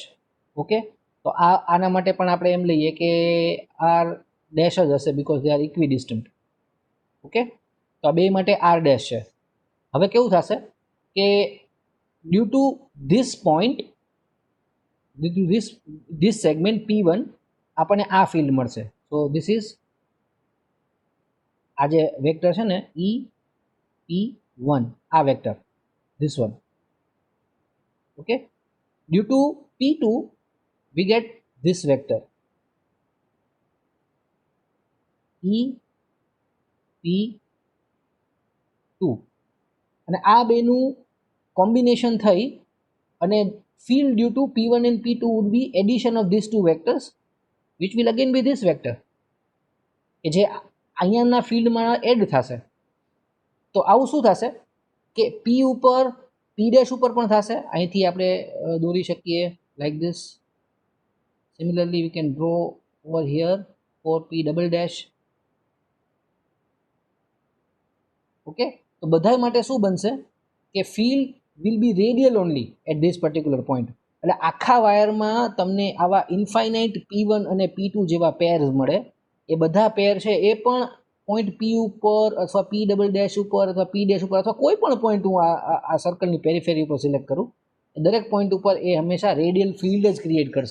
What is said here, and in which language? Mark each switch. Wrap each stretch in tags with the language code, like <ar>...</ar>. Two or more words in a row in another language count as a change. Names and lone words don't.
<gu>Okay, તો આના માટે પણ આપણે એમ લઈએ કે</gu> <en>r dash</en> <gu>જ હશે</gu> <en>because they are equidistant.</en> <gu>ઓકે, તો આ બે માટે</gu> <en>r dash</en> <gu>છે. હવે કેવું થશે કે</gu> <en>due to this point, due to this segment p1</en> <gu>આપણને આ ફિલ્ડ મળશે.</gu> <en>so this is</en> <gu>આ જે વેક્ટર છે ને e p1, આ વેક્ટર,</gu> <en>this one. okay, due to p2 we get this vector e p2,</en> <gu>અને આ બેનું કોમ્બિનેશન થઈ અને</gu> <en>field due to p1 and p2 would be addition of these two vectors which will again be this vector</en> <gu>કે જે અહીંયાના ફિલ્ડમાં એડ થશે. તો આવું શું થશે કે p ઉપર</gu> <en>p dash</en> <gu>ઉપર પણ થશે. અહીંથી આપણે દોરી શકીએ</gu> <en>like this. Similarly we can draw over here for p double dash.</en> <gu>ઓકે, તો બધા માટે શું બનશે કે ફિલ્ડ</gu> <en>will be radial only at this particular point.</en> <gu>એટલે આખા વાયરમાં તમને આવા ઇન્ફાઇનાઇટ p1 અને p2 જેવા પેર્સ મળે. એ બધા પેર છે એ પણ પોઈન્ટ p ઉપર અથવા</gu> <en>p double dash</en> <gu>ઉપર અથવા</gu> <en>p dash</en> <gu>ઉપર અથવા કોઈ પણ પોઈન્ટ હું આ સર્કલની પેરીફેરી ઉપર સિલેક્ટ કરું, દરેક પોઈન્ટ ઉપર એ હંમેશા</gu> <en>radial field</en> <gu>જ ક્રિએટ કરશે.</gu>